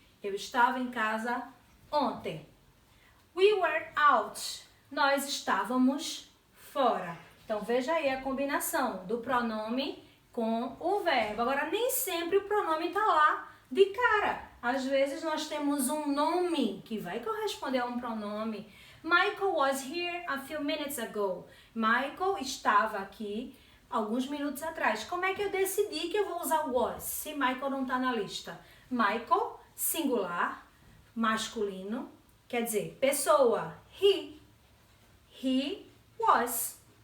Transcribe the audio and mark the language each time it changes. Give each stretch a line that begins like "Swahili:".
Portuguese: Eu estava em casa ontem.
English: We were out.
Portuguese: Nós estávamos fora. Então, veja aí a combinação do pronome com o verbo. Agora, nem sempre o pronome está lá de cara. Às vezes, nós temos um nome que vai corresponder a um pronome.
English: Michael was here a few minutes ago.
Portuguese: Michael estava aqui alguns minutos atrás. Como é que eu decidi que eu vou usar was se Michael não está na lista? Michael, singular, masculino, quer dizer, pessoa, he was.